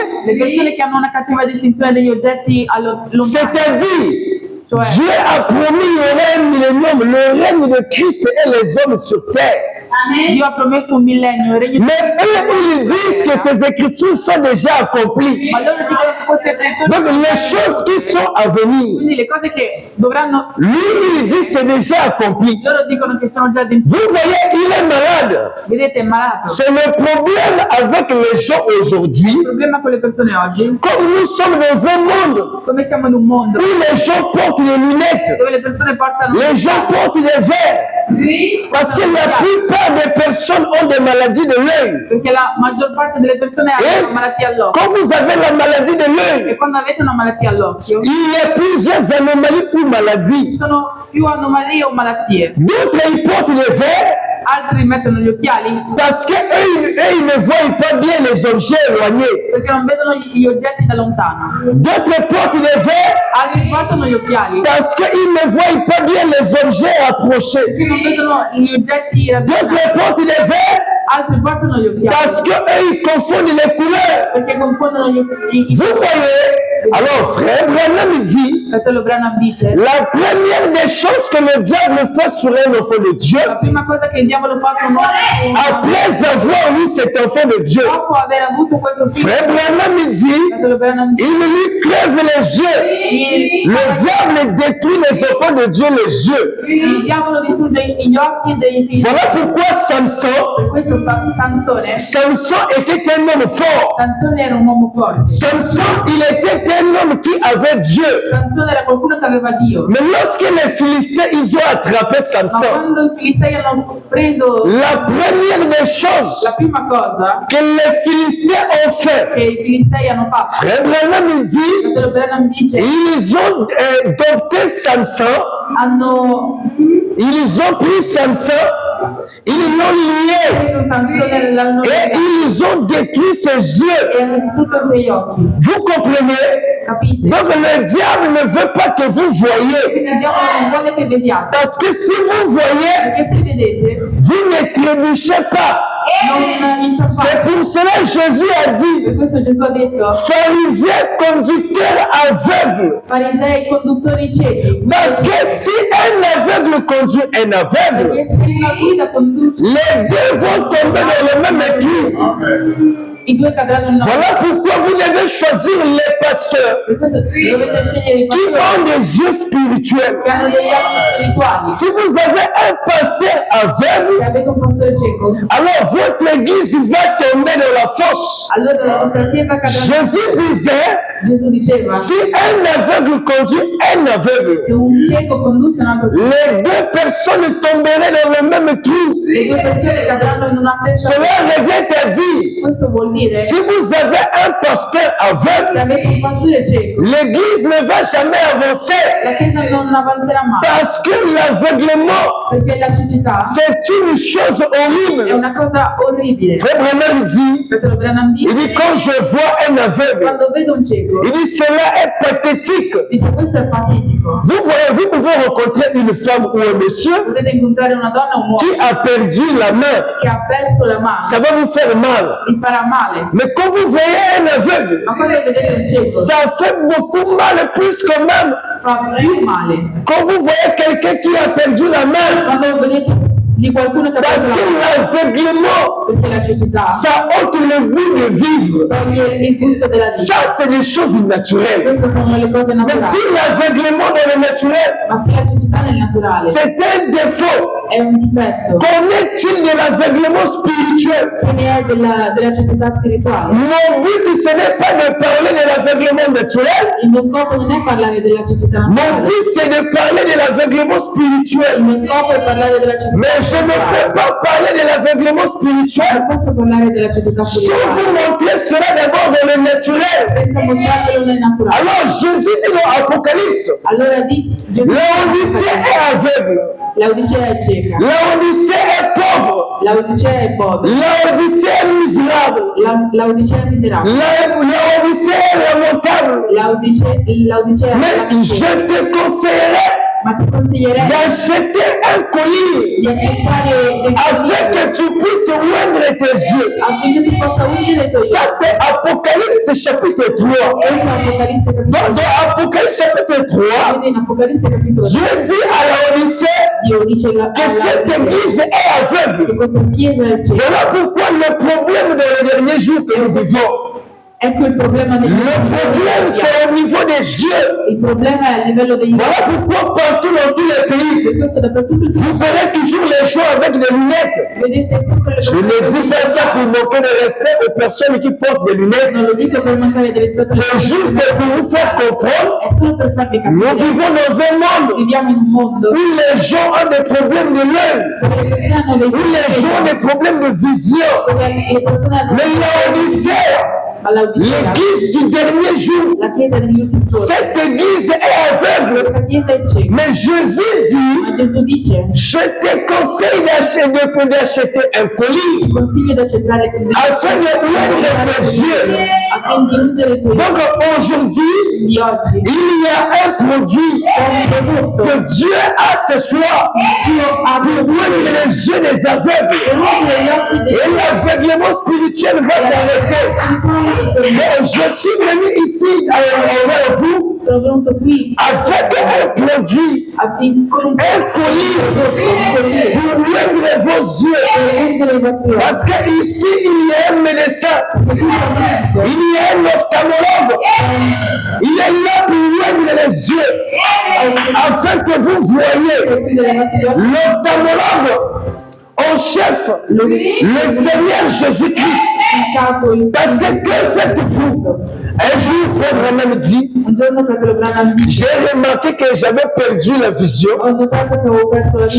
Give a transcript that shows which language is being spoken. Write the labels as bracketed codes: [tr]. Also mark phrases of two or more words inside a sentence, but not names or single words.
[it] le persone che hanno una cattiva distinzione degli oggetti lontani. [fr] c'est-à-dire, [it] Cioè, [fr] Dieu a promis il y aurait un millénium, le règne de Christ et les hommes sur terre. [it] Dio ha promesso un millennio, il regno di [fr] Mais eux, ils disent que ces écritures sont déjà accomplies. [it] Ma loro dicono che queste scritture [fr] Donc, les choses qui sont à venir, [it] quindi le cose che dovranno, [fr] lui, il dit c'est déjà accompli. [it] loro dicono che sono già dentro. [fr] Vous voyez, il est malade. [it] Vedete, è malato. [fr] C'est le problème avec les gens aujourd'hui. [it] Il problema con le persone oggi, [fr] Comme nous sommes dans un monde [it] come siamo in un mondo [fr] où les gens portent les lunettes, [it] dove le persone portano [fr] les gens portent des verres, parce que la plupart des personnes ont des maladies de l'œil. [it] perché la maggior parte delle persone hanno una malattia all'occhio. [fr] Quand vous avez la maladie de [it] E [fr] l'œil, [it] quando avete una malattia all'occhio, [fr] il y a plusieurs anomalies ou [it] ci [fr] maladies. [it] sono più anomalie o malattie. [fr] D'autres, ils portent les verres [it] Altri mettono gli occhiali [fr] parce qu'eux, ils ne voient pas bien les objets éloignés. [it] perché non vedono gli oggetti da lontano. [fr] D'autres portent les verres [it] Altri portano gli occhiali [fr] parce qu'ils ne voient pas bien les objets approchés. [it] perché non vedono gli oggetti ravvicinati. [fr] D'autres portent les verres [it] Altri portano gli occhiali [fr] parce qu'eux, ils confondent les couleurs. [it] perché confondono i [fr] Vous voyez? Alors, frère Branham dit, [it] Fratello Branham dice: [fr] la première des choses que le diable fait sur un enfant de Dieu, [it] la prima cosa che il diavolo fa su noi, [fr] après avoir eu cet enfant de Dieu, [it] dopo aver avuto questo figlio, [fr] frère Branham dit, [it] Fratello Branham dice, [fr] il lui crève les yeux. Le diable détruit les enfants de Dieu les yeux. [it] il diavolo distrugge gli occhi dei figli. [fr] Voilà pourquoi Samson, [it] Per questo Sansone [fr] était un homme fort. [it] Sansone era un uomo forte. [fr] Samson, il était un homme qui avait Dieu. [it] Sansone era qualcuno che aveva Dio. [fr] Mais lorsque les Philistins, ils ont attrapé [it] Ma [fr] Samson, [it] quando i filistei hanno preso [fr] la première des choses [it] la prima cosa [fr] que les Philistins ont fait, [it] che i filistei hanno fatto, [fr] frère Branham dit, [it] Fratello Branham dice, [fr] ils ont dompté Samson, ils ont pris Samson, ils l'ont lié [it] preso Sansone l'hanno [fr] et ils ont détruit ses yeux. [it] e hanno distrutto i suoi occhi. [fr] Vous comprenez? [it] Capite? [fr] Donc le diable ne veut pas que vous voyez. [it] Quindi il diavolo non vuole che vediate, [fr] Parce que si vous voyez, [it] perché se vedete [fr] vous ne trébuchez pas. [it] non inciampate. [fr] C'est pour cela que Jésus a dit, [it] Per questo Gesù ha detto: [fr] pharisiens conducteurs aveugles. [it] farisei conduttori ciechi, [fr] Parce que si un aveugle conduit un aveugle, [it] perché se una guida conduce, [fr] les deux vont tomber dans le même étui. [it] i due cadranno in notte. [fr] Voilà pourquoi vous devez choisir les pasteurs [it] Per questo dovete scegliere i [fr] qui [it] pastori [fr] ont des yeux spirituels. [it] che hanno degli occhi spirituali. [fr] Si vous avez un pasteur aveugle, [it] Se avete un pastore cieco, [fr] alors votre église va tomber dans la fosse. [it] allora la vostra chiesa cadrà. [fr] Jésus disait, [it] Gesù diceva: [fr] si un aveugle conduit un aveugle, [it] se un cieco conduce un altro cieco, [fr] les deux personnes tomberaient dans le même trou. [it] le due persone cadranno in una stessa. [fr] Cela revient à dire, [it] Questo vuol dire: [fr] si vous avez un pasteur [it] se [fr] aveugle, [it] avete un pastore cieco, [fr] l'église ne va jamais avancer. [it] la chiesa non avanzerà mai, [fr] Parce que l'aveuglement, [it] perché la cecità [fr] c'est une chose [it] è [fr] horrible. [it] una cosa orribile. [fr] Frère Branham dit, [it] Fratello Branham [fr] il dit, [it] dice: [fr] quand je vois un aveugle, [it] quando vedo un cieco, [fr] il dit, cela est pathétique. [it] dice questo è patetico. [fr] Vous voyez, vous pouvez rencontrer une femme ou un monsieur [it] Potete incontrare una donna o un [fr] qui [it] uomo [fr] a perdu la main. [it] che ha perso la mano, [fr] Ça va vous faire mal. [it] vi farà male. [fr] Mais quand vous voyez un aveugle, [it] Ma quando vedete un cieco, [fr] ça fait beaucoup mal, plus quand même. [it] fa più male. [fr] Quand vous voyez quelqu'un qui a perdu la main, [it] Quando vedete di qualcuno che ha [fr] parce [it] perso [fr] que [it] la mano, [fr] l'aveuglement, [it] perché la cecità [fr] ça ôte le goût de vivre. [it] toglie il gusto della vita. [fr] Ça, c'est des choses naturelles. [it] Queste sono le cose [fr] Mais [it] naturali. [fr] si l'aveuglement dans le naturel, [it] Ma se la cecità nel naturale [fr] c'est un défaut, [it] è un difetto. [fr] Qu'en est-il de l'aveuglement spirituel? [it] Che ne è della cecità spirituale? [fr] Mon but, ce n'est pas de parler de l'aveuglement naturel. [it] Il mio scopo non è parlare della cecità [fr] Mon [it] naturale. [fr] but, c'est de parler de l'aveuglement [it] Il [fr] spirituel. [it] mio scopo è parlare della cecità [fr] Mais je ne peux pas parler de l'aveuglement spirituel [it] Non posso parlare della cecità [fr] sans [it] spirituale [fr] vous montrer cela d'abord dans le naturel. [it] senza mostrarvelo nel naturale. [fr] Alors Jésus dit dans Apocalypse, [it] Allora Gesù [fr] Laodicée est aveugle, [it] Laodicea è cieca, [fr] Laodicée est pauvre, [it] Laodicea è povera, [fr] Laodicée est misérable, [it] Laodicea è miserabile, [fr] Laodicée est lamentable. [it] Laodicea è [fr] Mais je te conseillerais [it] ma ti consiglierei [fr] d'acheter un colis [it] di accettare dei [fr] afin que tu puisses oindre tes yeux. [it] affinché tu possa ungere i tuoi [fr] Ça, c'est Apocalypse chapitre 3. [it] Questo è Apocalisse capitolo [fr] Dans Apocalypse chapitre 3, [it] Quindi in Apocalisse capitolo [fr] Dieu dit à Laodicée [it] Dio dice [fr] que cette église est [it] che [fr] aveugle. [it] questa chiesa è cieca. [fr] Voilà pourquoi le problème dans les derniers jours que nous vivons, [it] Ecco il problema [fr] le problème c'est au niveau des yeux. [it] Il problema è a livello degli occhi. [fr] Voilà pourquoi partout dans tous les pays, [it] Per questo dappertutto il [fr] vous verrez toujours les gens avec des lunettes. [it] vedete sempre le [fr] Je ne dis pas ça pour manquer de respect aux personnes qui portent des lunettes. [it] Non lo dico per mancare di rispetto [fr] C'est juste pour vous faire comprendre. [it] è solo per farvi [fr] Nous [it] capire. [fr] vivons dans un monde [it] Viviamo in un mondo [fr] où les gens ont des problèmes de l'œil, [it] dove le persone hanno [fr] où les gens ont des problèmes de vision. [it] dove le persone hanno [fr] Mais Laodicée, [it] all'Odissea, [fr] l'église du dernier jour, [it] la chiesa degli ultimi giorni. [fr] cette église est aveugle. [it] Questa chiesa è cieca. [fr] Mais Jésus dit, [it] Ma Gesù dice, [fr] je te conseille d'acheter un colis [it] ti consiglio di accettare [fr] afin de ouvrir tes yeux. [it] affinché di ungere i tuoi [fr] Donc aujourd'hui, [it] di oggi. [fr] il y a un produit [it] È un prodotto [fr] que Dieu a ce soir [it] Dio ha [fr] pour ouvrir les yeux des aveugles. [it] per ungere gli occhi dei [fr] Et l'aveuglement spirituel va s'arrêter. Mais je suis venu ici envers vous [it] sono venuto qui [fr] avec un produit, [it] affinché con un [fr] un colis pour ouvrir vos yeux. [it] per ungere i vostri occhi. [fr] Parce qu'ici, il y a un médecin, il y a un ophtalmologue. Il est là pour ouvrir les yeux afin que vous voyez. [it] Per ungere i vostri occhi. [fr] L'ophtalmologue en chef, le Seigneur Jésus-Christ. [it] Il capo, il [fr] Parce que faites-vous? Un jour, frère Branham dit, [it] Un giorno fratello Branham [fr] j'ai remarqué que j'avais perdu la vision. [it] ho notato che avevo perso la [fr] Je